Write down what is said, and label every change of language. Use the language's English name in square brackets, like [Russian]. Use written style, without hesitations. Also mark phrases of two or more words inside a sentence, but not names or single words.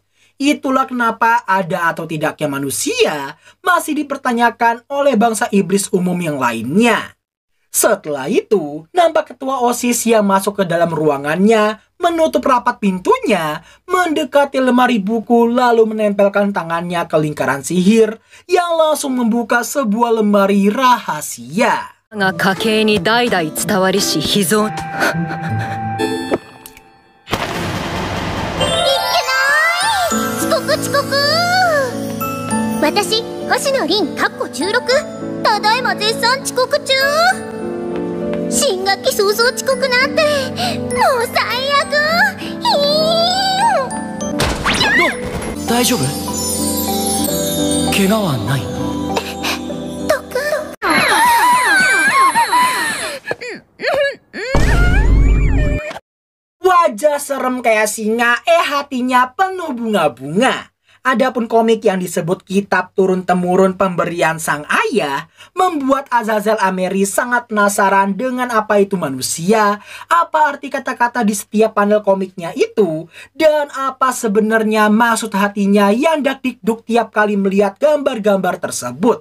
[Indonesian] Itulah kenapa ada atau tidaknya manusia masih dipertanyakan oleh bangsa iblis umum yang lainnya. Setelah itu, nampak ketua OSIS yang masuk ke dalam ruangannya, menutup rapat pintunya, mendekati lemari buku lalu menempelkan tangannya ke lingkaran sihir yang langsung membuka sebuah lemari rahasia. [Japanese] が家系に代々伝わりし秘蔵。遅刻。私、星野凛16ただいま絶賛遅刻中。新学期早々遅刻なんてもう最悪。大丈夫？怪我はない？ [Indonesian] Wajah serem kayak singa, hatinya penuh bunga-bunga. Adapun komik yang disebut Kitab Turun-Temurun Pemberian Sang Ayah membuat Azazel Ameri sangat penasaran dengan apa itu manusia, apa arti kata-kata di setiap panel komiknya itu, dan apa sebenarnya maksud hatinya yang dak-dikduk tiap kali melihat gambar-gambar tersebut.